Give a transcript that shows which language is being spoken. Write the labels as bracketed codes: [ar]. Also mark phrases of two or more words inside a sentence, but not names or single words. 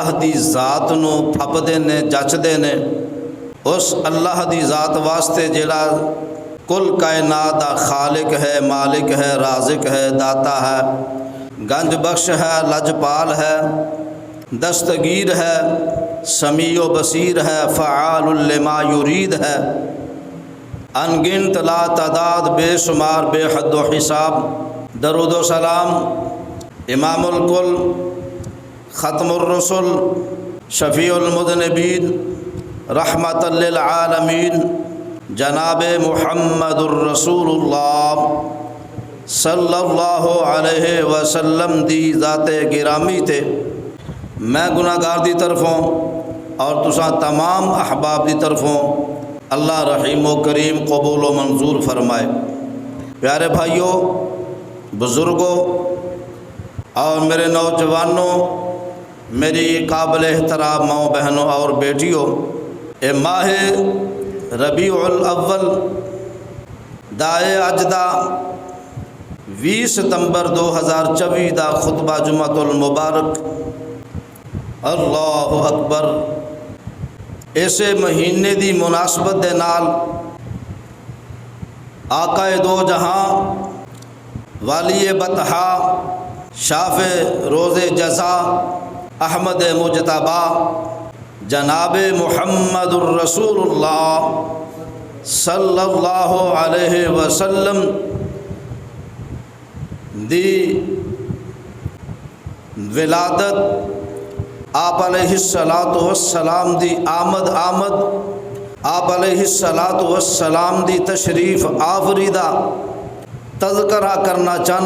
[pa] دی ذات نوں پھبدے نے جچدے نے اس اللہ دی ذات واسطے جیہڑا کل کائنات دا خالق ہے، مالک ہے، رازق ہے، داتا ہے، گنج بخش ہے، لجپال ہے، دستگیر ہے, [ar] سميع بصير [pa] ہے, [ar] فعال لما يريد [pa] ہے، ان گنت لا تعداد بے شمار بے حد و حساب. درود و سلام [ar] إمام الكل ختم الرسل شفيع المذنبين رحمة للعالمين [pa] جناب [ar] محمد رسول الله صلى الله عليه وسلم [pa] دی ذاتِ گرامی تے میں گناہگار دی طرفوں اور تساں تمام احباب دی طرفوں اللہ رحیم و کریم قبول و منظور فرمائے. پیارے بھائیو، بزرگو اور میرے نوجوانو، میری قابلِ احترام ماؤ بہنو اور بیٹیو، اے ماہ ربیع الاول دا اج دا 20 ستمبر 2024 دا خطبہ جمعۃ المبارک. [ar] الله أكبر. [pa] ایسے مہینے دی مناسبت دے نال آقائے دو جہاں والی بطحا شافع روزِ جزا احمد مجتبیٰ جناب محمد رسول اللہ [ar] صلى الله عليه وسلم [pa] دی ولادت، آپ [ar] عليه الصلاة والسلام [pa] دی آمد آپ [ar] عليه الصلاة والسلام [pa] دی تشریف آوری دا تذکرہ کرنا چاہنا.